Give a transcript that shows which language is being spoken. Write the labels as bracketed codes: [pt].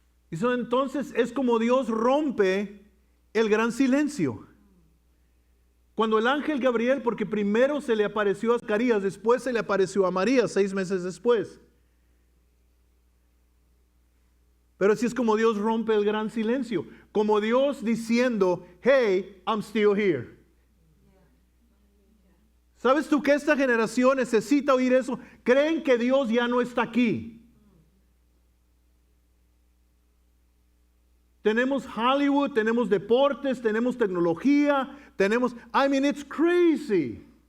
[es] Y entonces es como Dios rompe el gran silencio. Cuando el ángel Gabriel, porque primero se le apareció a Zacarías, después se le apareció a María, 6 meses después. Pero así es como Dios rompe el gran silencio. Como Dios diciendo, [en] hey, I'm still here. [es] ¿Sabes tú que esta generación necesita oír eso? Creen que Dios ya no está aquí. Tenemos Hollywood, tenemos deportes, tenemos tecnología, [en] it's crazy.